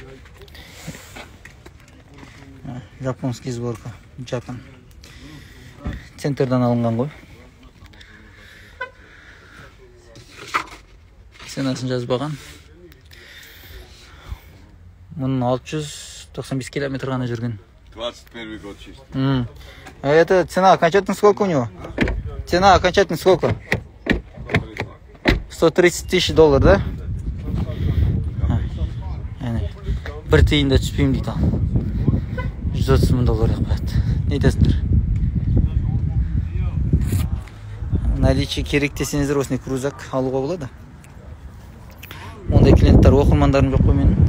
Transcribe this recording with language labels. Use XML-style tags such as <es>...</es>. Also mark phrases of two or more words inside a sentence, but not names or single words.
<ru>Жапонский сборка, Japan.</ru> <kk>Центрдан алынған ғой. Ценасын жазбаған. Мұның 695 километр ғана жүрген.</kk> <ru>21 год чисто. Это цена окончательно сколько у него? Цена окончательно сколько? 130 тысяч доллар, да?</ru> <kk>Бір тиын да түспеймін дейді ал. 130 мың доллар қояды. Не айтасыңдар? Наличие керек десеңіздер осындай крузак алуға болады. Ондай клиенттер оқырмандарым жоқ қой менің.</kk>